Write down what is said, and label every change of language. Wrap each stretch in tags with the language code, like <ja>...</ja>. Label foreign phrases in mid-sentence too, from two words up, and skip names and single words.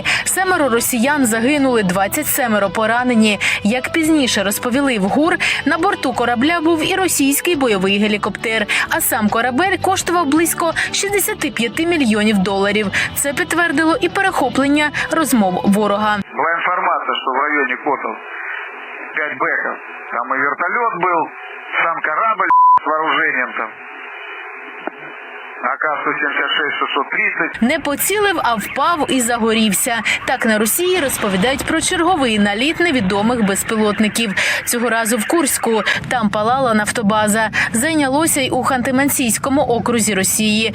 <uk>7 росіян загинули, 27 поранені. Як пізніше розповіли в ГУР, на борту корабля був і російський бойовий гелікоптер, а сам корабель коштував близько $65 мільйонів. Це підтвердило і перехоплення розмов ворога. Була інформація, що в районі Котов 5 беков.</uk> <ru>Там и вертолет был, сам корабль с вооружением там. АК-176-630.</ru> <uk>Не поцілив, а впав і загорівся. Так на Росії розповідають про черговий наліт невідомих безпілотників. Цього разу в Курську. Там палала нафтобаза. Зайнялося й у Ханти-Мансійському окрузі Росії.</uk>